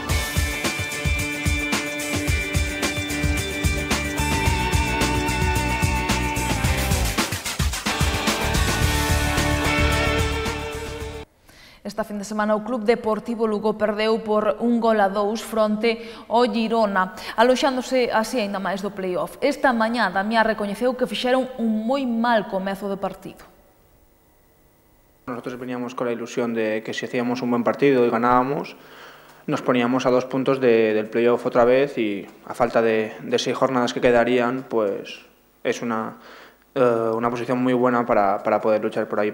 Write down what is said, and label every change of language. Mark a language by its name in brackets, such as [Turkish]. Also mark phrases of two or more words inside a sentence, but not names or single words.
[Galician] Esta fin de semana o Club Deportivo Lugo perdeu por 1-2 fronte ao Girona, aloxándose así aínda máis do play-off. Esta mañá Damián recoñeceu que fixeron un moi mal comezo de partido. [Spanish] Nosotros veníamos con la ilusión de que si hacíamos un buen partido y ganábamos, nos poníamos a 2 puntos del play-off otra vez y a falta de 6 jornadas que quedarían, pues es una posición muy buena para poder luchar por ahí.